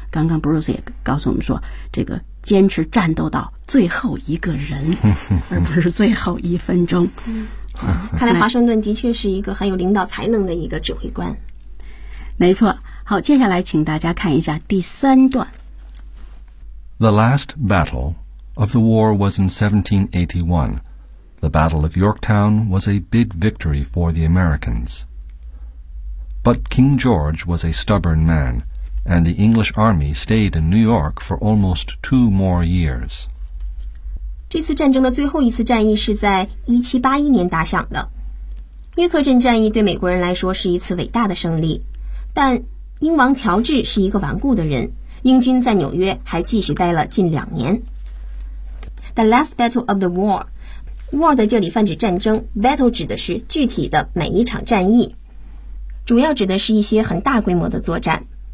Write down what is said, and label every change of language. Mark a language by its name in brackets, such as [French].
[Chinese] 刚刚 Bruce 也告诉我们说，这个坚持战斗到最后一个人，而不是最后一分钟。看来华盛顿的确是一个很有领导才能的一个指挥官。没错。好，接下来请大家看一下第三段。 [English] The last battle of the war was in 1781. The Battle of Yorktown was a big victory for the Americans. But King George was a stubborn man, and the English army stayed in New York for almost two more years. [Chinese] 这次战争的最后一次战役是在1781年打响的。约克镇战役对美国人来说是一次伟大的胜利，但英王乔治是一个顽固的人，英军在纽约还继续待了近两年。 [English] The last battle of the war， [Chinese] war 的这里泛指战争， battle 指的是具体的每一场战役，主要指的是一些很大规模的作战。